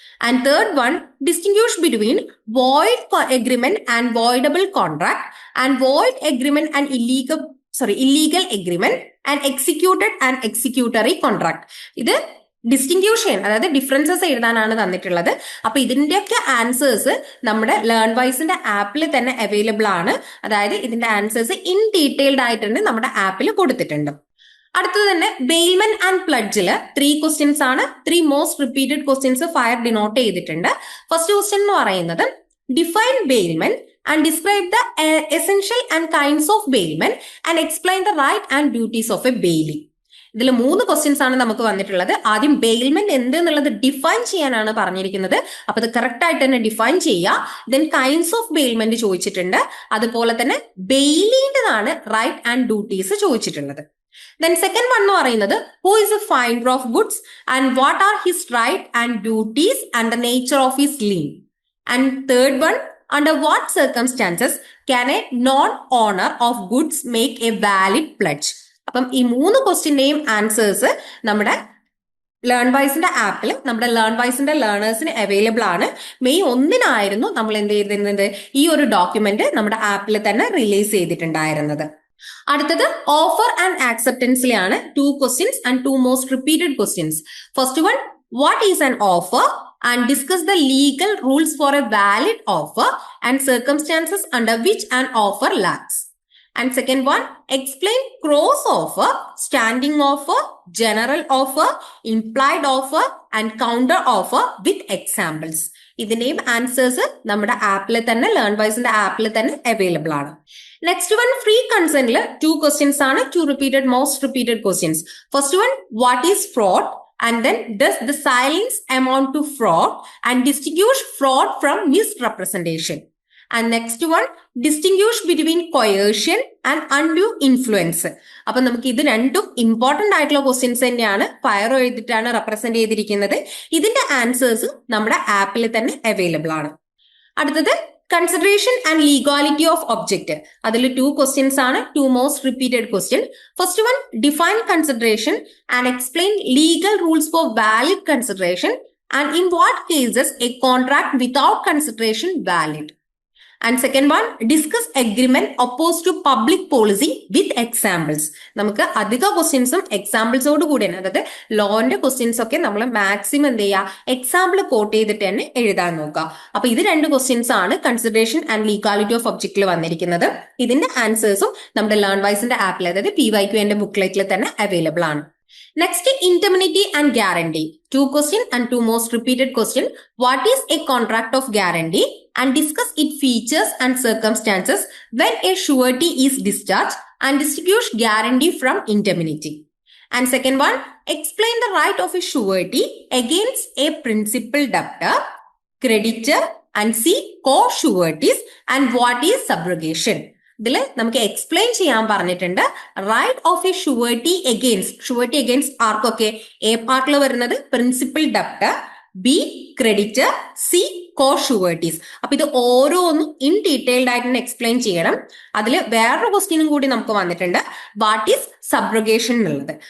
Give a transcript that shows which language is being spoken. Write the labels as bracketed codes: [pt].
[en] And third one, distinguish between void agreement and voidable contract and void agreement and illegal agreement and executed and executory contract. [ml] ഇത് distinguish ചെയ്യാൻ അതായത് differences എഴുതാനാണ് തന്നിട്ടുള്ളത്. അപ്പൊ ഇതിന്റെയൊക്കെ answers നമ്മുടെ ലേൺ വൈസിന്റെ ആപ്പിൽ തന്നെ അവൈലബിൾ ആണ്. അതായത് ഇതിന്റെ ആൻസേഴ്സ് ഇൻ ഡീറ്റെയിൽഡ് ആയിട്ട് തന്നെ നമ്മുടെ ആപ്പിൽ കൊടുത്തിട്ടുണ്ട്. അടുത്തത് തന്നെ ബെയിൽമൻ ആൻഡ് പ്ലഡ്ജില് 3 ക്വസ്റ്റ്യൻസ് ആണ്. 3 most repeated questions fire denote ചെയ്തിട്ടുണ്ട്. [en] First question എന്ന് പറയുന്നത് define bailment and describe the essential and kinds of bailment and explain the right and duties of a bailee. [ml] ഇതിൽ 3 ക്വസ്റ്റ്യൻസ് ആണ് നമുക്ക് വന്നിട്ടുള്ളത്. ആദ്യം ബെയിൽമെന്റ് എന്ത് എന്നുള്ളത് ഡിഫൈൻ ചെയ്യാനാണ് പറഞ്ഞിരിക്കുന്നത്. അപ്പൊ അത് കറക്റ്റ് ആയിട്ട് തന്നെ ഡിഫൈൻ ചെയ്യുക. ദെൻ കൈൻഡ്സ് ഓഫ് ബെയിൽമെന്റ് ചോദിച്ചിട്ടുണ്ട്. അതുപോലെ തന്നെ ബെയിലിന്റേതാണ് റൈറ്റ് ആൻഡ് ഡ്യൂട്ടീസ് ചോദിച്ചിട്ടുള്ളത്. [en] then second one [ml] എന്ന് പറയുന്നത് [en] Who is a finder of goods and what are his right and duties and the nature of his lien. And third one, under what circumstances can a non-owner of goods make a valid pledge? [ml] അപ്പം ഈ 3 ക്വസ്റ്റ്യന്റെയും answers നമ്മുടെ ലേൺവൈസിന്റെ ആപ്പിൽ നമ്മുടെ ലേൺവൈസിന്റെ ലേണേഴ്സിന് available ആണ്. May 1 നമ്മൾ എന്ത് ചെയ്തിരുന്നത്, ഈ ഒരു ഡോക്യുമെന്റ് നമ്മുടെ ആപ്പിൽ തന്നെ റിലീസ് ചെയ്തിട്ടുണ്ടായിരുന്നത്. അടുത്തത് offer and ആക്സെപ്റ്റൻസിലാണ് 2 questions and 2 most repeated questions. [en] First one, what is an offer and discuss the legal rules for a valid offer and circumstances under which an offer lacks. And second one, explain cross offer, standing offer, general offer, implied offer and counter offer with examples. [ml] ഇതിന്റെയും answers നമ്മുടെ ആപ്പിൽ തന്നെ ലേൺവൈസിന്റെ ആപ്പിൽ തന്നെ available ആണ്. Next one, free കൺസെന്റിൽ 2 questions ആണ്, 2 repeated most repeated questions. [en] First one, what is fraud? And then, does the silence amount to fraud? And distinguish fraud from misrepresentation. And next one, distinguish between coercion and undue influence. [ml] അപ്പൊ നമുക്ക് ഇത് രണ്ടും important ആയിട്ടുള്ള questions തന്നെയാണ്. Fire എഴുതിയിട്ടാണ് represent ചെയ്തിരിക്കുന്നത്. ഇതിന്റെ answers നമ്മുടെ ആപ്പിൽ തന്നെ അവൈലബിൾ ആണ്. അടുത്തത് consideration and legality of object. അതിൽ 2 ക്വസ്റ്റ്യൻസ് ആണ്, [en] 2 most repeated question. First one, define consideration and explain legal rules for valid consideration and in what cases a contract without consideration valid. And second one, discuss agreement oppose to public policy with examples. [ml] നമുക്ക് അധിക ക്വസ്റ്റ്യൻസും എക്സാമ്പിൾസോട് കൂടിയാണ്, അതായത് ലോന്റെ questions ഒക്കെ നമ്മൾ maximum എന്ത് ചെയ്യുക, example coat ചെയ്തിട്ട് തന്നെ എഴുതാൻ നോക്കുക. അപ്പൊ ഇത് 2 ക്വസ്റ്റ്യൻസ് ആണ് കൺസിഡറേഷൻ ആൻഡ് ലീഗാലിറ്റി ഓഫ് ഒബ്ജക്റ്റിൽ വന്നിരിക്കുന്നത്. ഇതിന്റെ ആൻസേഴ്സും നമ്മുടെ ലേൺവൈസിന്റെ ആപ്പിൽ, അതായത് PYQന്റെ ബുക്ക്ലെറ്റിൽ തന്നെ അവൈലബിൾ ആണ്. [en] Next, indemnity and guarantee. 2 question and 2 most repeated question. What is a contract of guarantee and discuss its features and circumstances when a surety is discharged and distinguish guarantee from interminity. And second one, explain the right of a surety against a principal debtor, creditor and C co-sureties and what is subrogation. [ml] ഇതിൽ നമുക്ക് explain ചെയ്യാൻ പറഞ്ഞിട്ടുണ്ട്. [en] right of a surety against [ml] ആർക്കൊക്കെ? A പാർട്ടിൽ വരുന്നത് principal debtor, B creditor, C കോ-ഷുവർട്ടീസ്. അപ്പൊ ഇത് ഓരോന്നും ഇൻ ഡീറ്റെയിൽഡ് ആയിട്ട് എക്സ്പ്ലെയിൻ ചെയ്യണം. അതിൽ വേറൊരു ക്വസ്റ്റ്യനും കൂടി നമുക്ക് വന്നിട്ടുണ്ട്, [en] what is subrogation [ml] എന്നുള്ളത്.